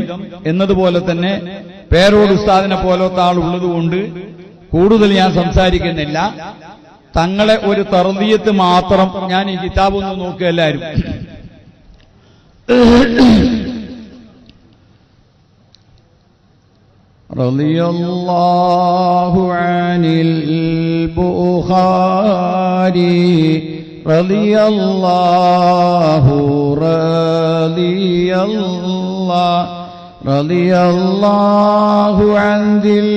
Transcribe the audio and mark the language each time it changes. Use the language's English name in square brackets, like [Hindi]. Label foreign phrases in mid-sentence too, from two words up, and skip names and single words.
[Malayalam] എന്നതുപോലെ തന്നെ പേരോട് ഉസ്താദിനെ പോലത്തെ ആൾ ഉള്ളതുകൊണ്ട് കൂടുതൽ ഞാൻ സംസാരിക്കുന്നില്ല. തങ്ങളെ ഒരു തർദിയത്ത് മാത്രം ഞാൻ ഈ കിതാബൊന്ന് നോക്കുക എല്ലാവരും. [Arabic] رضي الله عن البخاري رضي الله عن ذي